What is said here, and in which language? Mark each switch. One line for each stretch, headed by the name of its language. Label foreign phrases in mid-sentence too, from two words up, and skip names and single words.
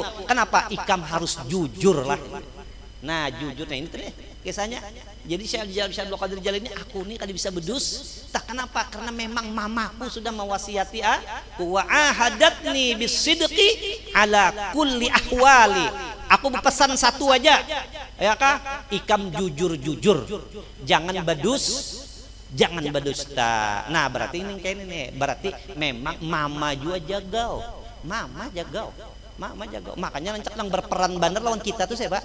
Banjar: Kenapa? Ikam harus jujur lah. Nah jujur, nah ini tadi kisahnya. Jadi Syekh Abdul Qadir Jalani aku nih kada bisa bedus.
Indonesian: Tak kenapa? Karena memang mamaku sudah mewasiati aku
Arabic: wa ahadatni bisidqi ala kulli ahwali.
Indonesian: Aku berpesan satu aja. Ya kah?
Banjar: Ikam jujur-jujur. Jangan bedus. Jangan berdusta. Nah berarti ini kayak ini nih. Berarti memang mama juga jagau. Mama jagau. Makanya lancak yang berperan benar lawan kita tuh siapa?